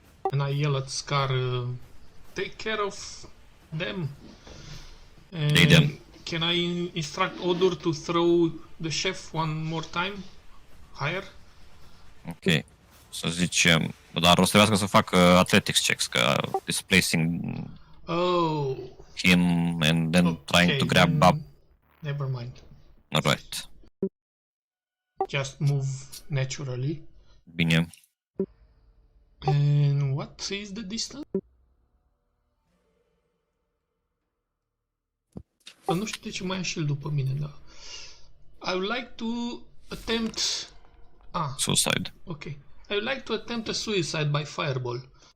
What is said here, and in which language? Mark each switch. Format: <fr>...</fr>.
<en>And I yell at Scar, take care of them. And them. can I instruct Odur to throw the chef one more time? Higher? Ok.</en> <ro>Să zicem, dar o să trebuiască să facă athletics checks, că displacing</ro> <en>Oh. him and then trying to grab then up. Never mind. Alright. Just move naturally.</en> <ro>Bine.</ro> <en>And what is the distance?</en> <ro>Nu știu de ce mai am shield după mine, dar...</ro> <en>I would like to attempt... Suicide. Ok. I would like to attempt a suicide by fireball.</en>